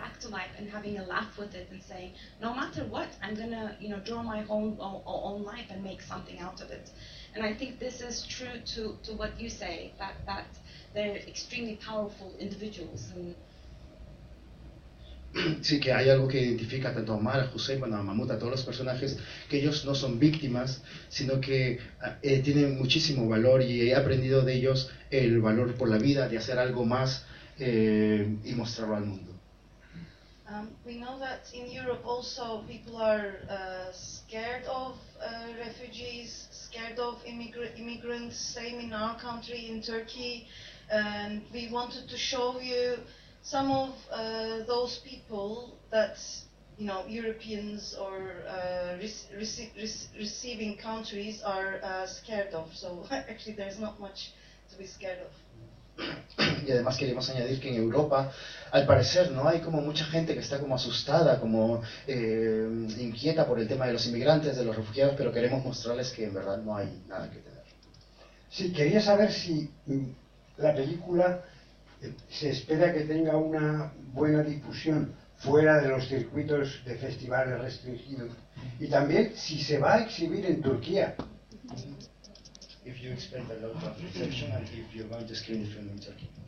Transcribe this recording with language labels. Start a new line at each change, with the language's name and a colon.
English: No matter what, I'm gonna, you know, draw my own life and make something out of it. And I think this is true to what you say, that they're extremely powerful individuals. And
Spanish: sí, que hay algo que identifica tanto a Omar, a Hussein, bueno, a Mahmoud, a todos los personajes, que ellos no son víctimas, sino que tienen muchísimo valor y he aprendido de ellos el valor por la vida, de hacer algo más y mostrarlo al mundo.
English: We know that in Europe also people are scared of refugees, scared of immigrants, same in our country, in Turkey, and we wanted to show you some of those people that, you know, Europeans or receiving countries are scared of, so actually there's not much to be scared of.
Spanish: Y además queremos añadir que en Europa, al parecer, no hay como mucha gente que está como asustada, como inquieta por el tema de los inmigrantes, de los refugiados, pero queremos mostrarles que en verdad no hay nada que temer. Sí, quería saber si la película se espera que tenga una buena difusión fuera de los circuitos de festivales restringidos y también si se va a exhibir en Turquía.
English: If you expect a lot of reception and if you're going to screen the film in Turkey.